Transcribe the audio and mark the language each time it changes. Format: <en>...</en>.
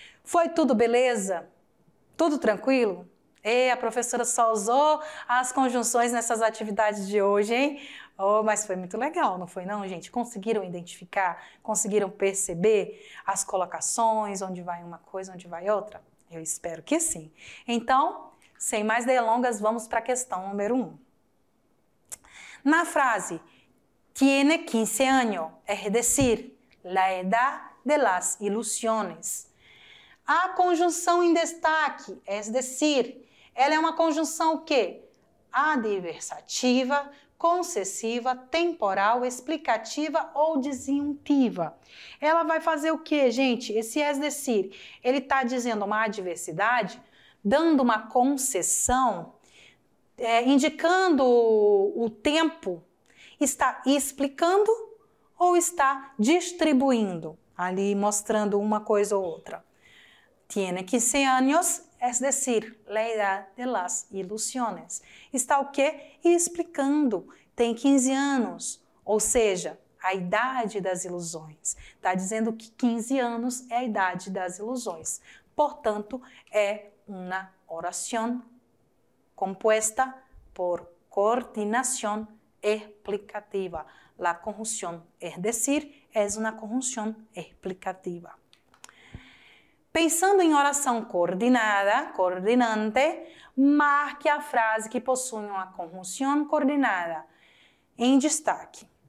<pt>Foi tudo beleza? Tudo tranquilo? E a professora só usou as conjunções nessas atividades de hoje, hein? Oh, mas foi muito legal, não foi não, gente? Conseguiram identificar? Conseguiram perceber as colocações, onde vai uma coisa, onde vai outra? Eu espero que sim. Então, sem mais delongas, vamos para a questão número 1. Na frase</pt> <es>tiene 15 años, es decir, la edad de las ilusiones.</es> <pt>A conjunção em destaque, es decir, ela é uma conjunção que adversativa, concessiva, temporal, explicativa ou disjuntiva. Ela vai fazer o que, gente? Esse es decir, ele está dizendo uma adversidade, dando uma concessão, indicando o tempo, está explicando ou está distribuindo, ali mostrando uma coisa ou outra.</pt> <es>Tiene 15 años, es decir, la edad de las ilusiones.</es> <pt>Está o quê? Explicando. Tem 15 anos, ou seja, a idade das ilusões. Está dizendo que 15 anos é a idade das ilusões. Portanto, é uma oração</pt> <es>compuesta por coordinación explicativa. La conjunción, es decir, es una conjunción explicativa.</es> <pt>Pensando em oração coordenada, coordenante, marque a frase que possui uma conjunção coordenada em destaque.</pt>